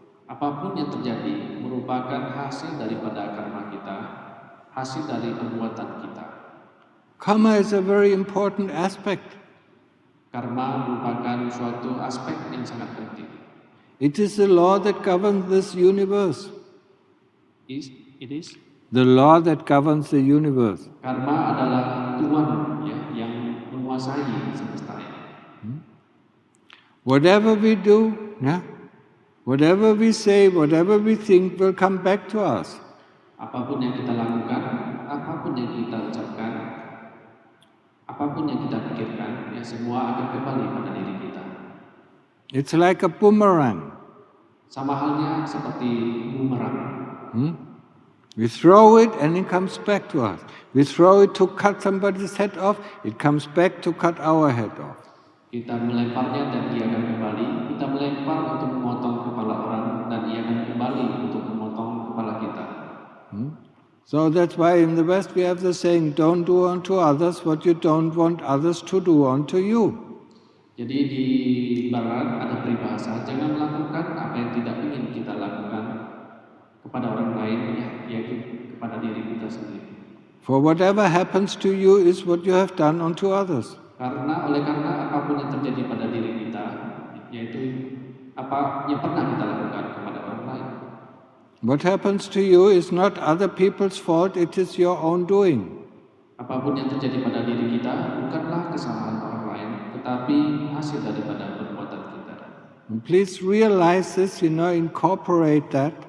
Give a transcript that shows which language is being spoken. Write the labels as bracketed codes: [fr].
[id] Apapun yang terjadi merupakan hasil daripada karma kita, hasil dari perbuatan kita. [en] Karma is a very important aspect. [id] Karma merupakan suatu aspek yang sangat penting. [en] It is the law that governs this universe. It is? The law that governs the universe. [id] Karma adalah Tuhan ya, yang menguasai semesta ini. [en] Whatever we do, whatever we say, whatever we think will come back to us. [id] Apapun yang kita lakukan, apapun yang kita ucapkan, apapun yang kita pikirkan, ya semua akan kembali pada diri kita. [en] It's like a boomerang. [id] Sama halnya seperti bumerang. [en] We throw it and it comes back to us. We throw it to cut somebody's head off, it comes back to cut our head off. [id] Kita melemparnya dan ia akan kembali. Kita melempar untuk memotong kepala orang dan ia akan kembali untuk memotong kepala kita. [en] So that's why in the West we have the saying, don't do unto others what you don't want others to do unto you. [id] Jadi di Barat ada peribahasa, jangan melakukan apa yang tidak ingin kita lakukan kepada orang lain, yaitu kepada diri kita sendiri. [en] For whatever happens to you is what you have done unto others. [id] Karena apapun yang terjadi pada diri kita, yaitu apa yang pernah kita lakukan kepada orang lain. [en] What happens to you is not other people's fault, it is your own doing. [id] Apapun yang terjadi pada diri kita bukanlah kesalahan orang lain, tetapi hasil daripada perbuatan kita. [en] And please realize this, incorporate that,